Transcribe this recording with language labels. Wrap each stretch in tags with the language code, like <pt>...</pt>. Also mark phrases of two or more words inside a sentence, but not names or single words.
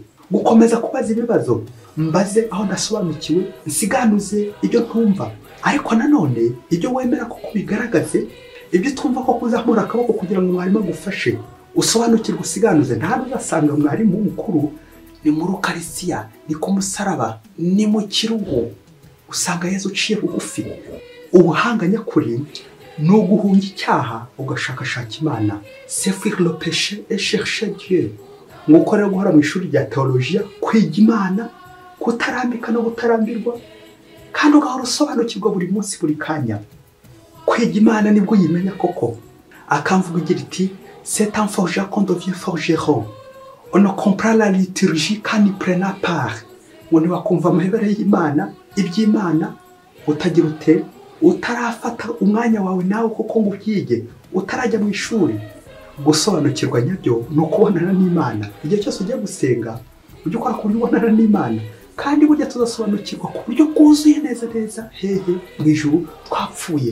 <rw>Gukomeza kubaza ibibazo mbaze aho ndasobanukiwe, nsiganuze ibyo ntumva, ariko nanone ibyo wemera ko kubigaragaze, ibyo tumva ko kuzamura akaboko kugira ngo mwarimu agufashe usobanukirwe usiganuze. Nta uzasanga mwarimu mukuru ni mu Rukarisiya, ni ku musaraba, ni mu kirugo, usanga Yesu uciye bugufi. Ubuhanga nyakuri ni uguhunga icyaha ugashakashaka Imana.</rw> <fr>C'est fuir le péché et chercher Dieu.</fr> <rw>Nguko rero guhora mu ishuri rya teologiya, kwiga Imana, kutarambika no gutarambirwa, kandi ugahora usobanukirwa buri munsi buri kanya. Kwiga Imana nibwo uyimenya koko. Akamvuga igira iti</rw> <fr>c'est en forgeant qu'on devient forgeron. On ne comprend la liturgie qu'en y prenant part.</fr> <rw>ngo ntiwakumva amayobera y'Imana iby'Imana utagira ute utarafata umwanya wawe nawe kuko ngo ubyige utarajya mu ishuri. Gusobanukirwa nyabyo ni ukubonana n'Imana. Igihe cyose ugiye gusenga ujye ukora ku buryo ubonana n'Imana, kandi burya tuzasobanukirwa ku buryo bwuzuye neza neza hehe mu ijuru twapfuye.</rw>